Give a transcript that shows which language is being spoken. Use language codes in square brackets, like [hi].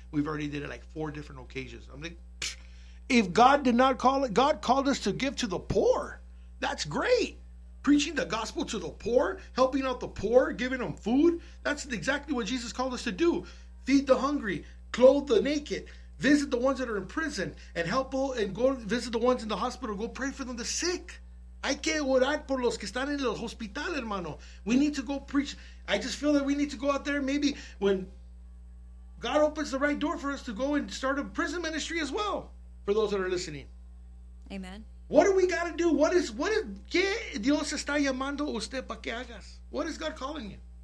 [en] We've already did it like 4 different occasions. I'm like, if God did not call it, God called us to give to the poor. That's great. Preaching the gospel to the poor, helping out the poor, giving them food. That's exactly what Jesus called us to do. Feed the hungry, clothe the naked, visit the ones that are in prison, and help and go visit the ones in the hospital. Go pray for them, the sick. [es] Hay que orar por los que están en el hospital, hermano. [en] We need to go preach. I just feel that we need to go out there. Maybe when God opens the right door for us to go and start a prison ministry as well, for those that are listening. Amen. What do we got to do? What is, [es] ¿qué Dios está llamando usted para que hagas? [en] What is God calling you?